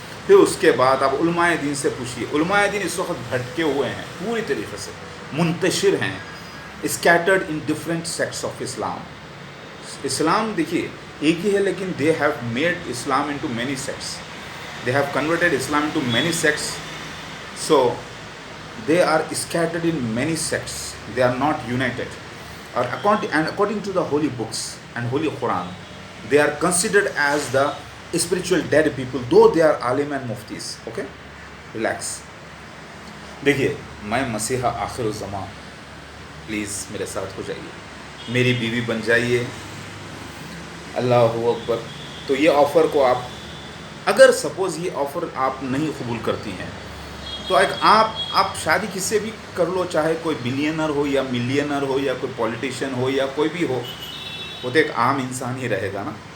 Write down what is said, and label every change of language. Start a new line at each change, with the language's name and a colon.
Urdu: پھر اس کے بعد آپ علماء دین سے پوچھیے. علماء دین اس وقت بھٹکے ہوئے ہیں, پوری طریقے سے منتشر ہیں,
English: Scattered in different sects of Islam. Islam دیکھیے ایک ہی ہے, لیکن they have made Islam into many sects. They have converted Islam into many sects. So they are scattered in many sects, they are not united. According to the holy books and holy Quran, they are considered as the spiritual dead people, though they are alim and muftis. Okay, relax.
Urdu: دیکھیے میں مسیحا آخر الزمان, please میرے ساتھ ہو جائیے, میری بیوی بن جائیے. اللہ اکبر. تو یہ آفر کو آپ, اگر سپوز یہ آفر آپ نہیں قبول کرتی ہیں تو ایک آپ شادی کس سے بھی کر لو, چاہے کوئی بلینر ہو یا ملینر ہو یا کوئی پولیٹیشین ہو یا کوئی بھی ہو, وہ تو ایک عام انسان ہی رہے گا نا.